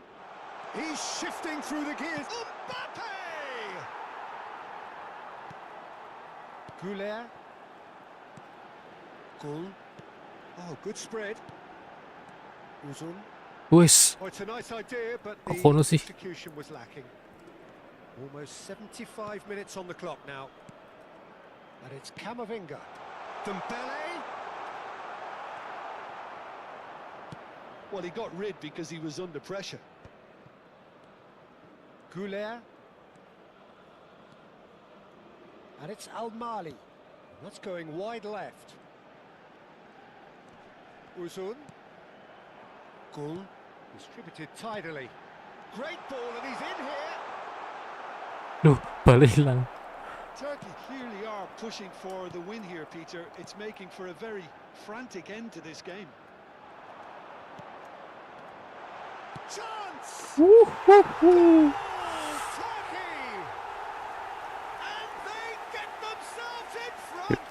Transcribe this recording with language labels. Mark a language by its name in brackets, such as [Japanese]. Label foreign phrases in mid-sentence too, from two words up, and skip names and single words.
[English] He's shifting through the gears. Mbappe! Goulet. Gul. Oh, good spread. Uzun. [Javanese] Wis. [English] Oh, it's a nice idea, but the [Javanese] Kok kono sih? [English] execution was lacking. Almost 75 minutes on the clock now. And it's Camavinga. Dembele. Well, he got rid because he was under pressure. Goulet. And it's Al-Mali. That's going wide left. Uzun. Gul. Distributed tidily. Great ball, and he's in here. [Indonesian] Duh, balik hilang. [English] Turkey clearly are pushing for the win here, Peter. It's making for a very frantic end to this game. Chance! Woo. Turkey! And they get themselves in front!